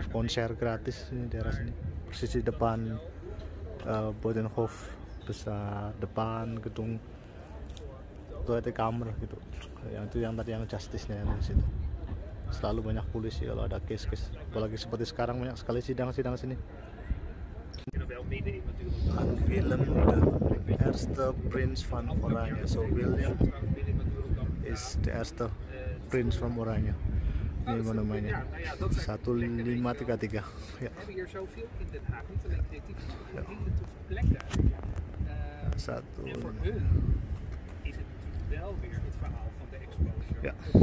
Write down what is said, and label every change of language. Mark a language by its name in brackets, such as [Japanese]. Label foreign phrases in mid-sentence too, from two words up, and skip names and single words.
[Indonesian] Ini daerah sini persis di depan Buitenhof besar, depan gedung Tweede Kamer gitu. Yang tadi yang justice-nya yang di situ. Selalu banyak polisi kalau ada case-case. Apalagi seperti sekarang banyak sekali sidang-sidang sini. [Dutch] Aan Willem de eerste prins van Oranje. [English] So William is the [Dutch] eerste prins van Oranje. [Indonesian] Ini monumennya 1533. Ja. [Dutch] We hebben hier zoveel in Den Haag, niet alleen creatief, maar een hele toffe plek daar. En voor hun is het natuurlijk wel weer het verhaal van de exposure.